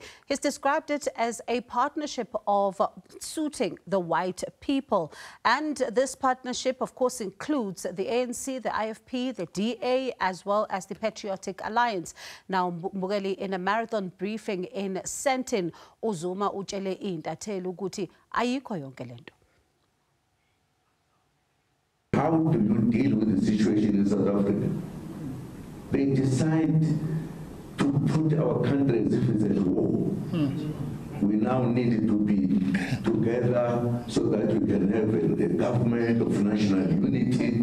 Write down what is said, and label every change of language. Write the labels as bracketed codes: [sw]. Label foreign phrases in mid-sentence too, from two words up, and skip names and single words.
[en] He's described it as a partnership of suiting the white people. And this partnership, of course, includes the ANC, the IFP, the DA, as well as the Patriotic Alliance. [zu] Now, Mbukeli, [en] in a marathon briefing in [zu] Sentin, uZuma utshele intatheli ukuthi ayikho yonke lento. [en] How do you deal with the situation in South Africa? They decide to put our country as if it's at war. We now need to be together so that we can have a government of national unity.